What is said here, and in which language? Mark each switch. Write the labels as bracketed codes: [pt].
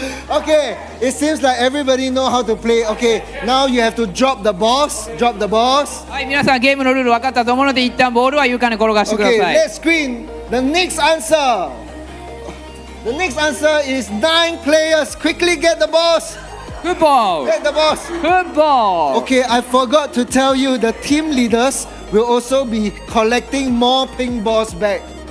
[en] Okay, it seems like everybody know how to play. Okay, now you have to drop the balls. Drop the balls. [ja] はい、皆さんゲームのルール分かったと思うので一旦ボールは床に転がしてくだ [en] Okay, [ja] さい。 [en] let's screen the next answer. The next answer is 9 players. Quickly get the balls. [ja] フッボール [en] Get the balls. [ja] フッボール [en] Okay, I forgot to tell you the team leaders will also be collecting more ping balls back.